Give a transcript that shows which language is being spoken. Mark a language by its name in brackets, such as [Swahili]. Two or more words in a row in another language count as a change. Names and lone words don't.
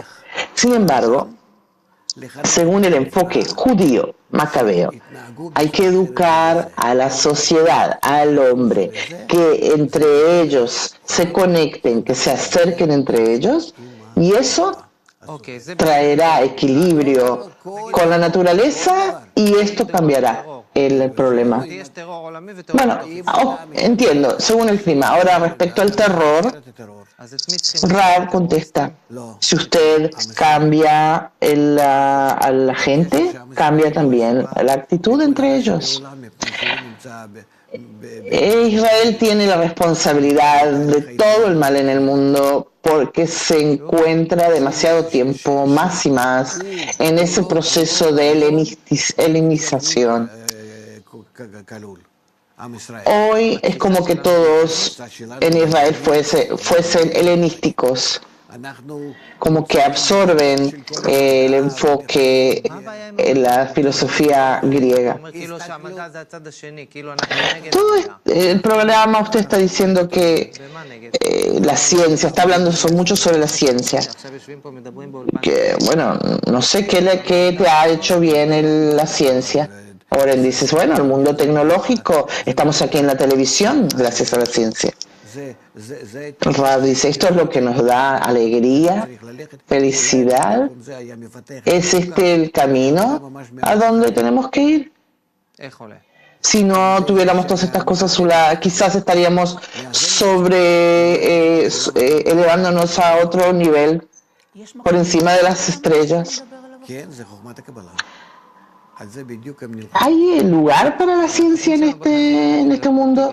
[Spanish] Sin embargo, según el enfoque judío, macabeo, hay que educar a la sociedad, al hombre, que entre ellos se conecten, que se acerquen entre ellos, y eso traerá equilibrio con la naturaleza y esto cambiará. el problema. [Hebrew] יש טרור עולמי וטרור [Spanish] Bueno, entiendo, según el clima. Ahora, respecto al terror, [Hebrew] אז את מי צריכים? [Spanish] Raab contesta, si usted cambia a la gente, cambia también la actitud entre ellos. Israel tiene la responsabilidad de todo el mal en el mundo porque se encuentra demasiado tiempo, más y más, en ese proceso de helenización. Hoy es como que todos en Israel fuesen helenísticos, como que absorben el enfoque en la filosofía griega. [Hebrew] כאילו שהמדע זה הצד השני, כאילו אנחנו נגד [Spanish] Todo [Hebrew] המדע. [Spanish] el programa usted está diciendo que [Hebrew] במה נגד? [Spanish] la ciencia, está hablando mucho sobre la ciencia. [Hebrew] עכשיו יושבים פה מדברים באולפן. [Spanish] Que, bueno, no sé qué te ha hecho bien la ciencia. Ahora dices, bueno, el mundo tecnológico, estamos aquí en la televisión gracias a la ciencia. Raab dice, esto es lo que nos da alegría, felicidad. ¿Es este el camino a donde tenemos que ir? [Hebrew] איך עולה? [Spanish] Si no tuviéramos todas estas cosas, quizás estaríamos elevándonos a otro nivel, por encima de las estrellas. ¿Hay lugar para la ciencia en este mundo?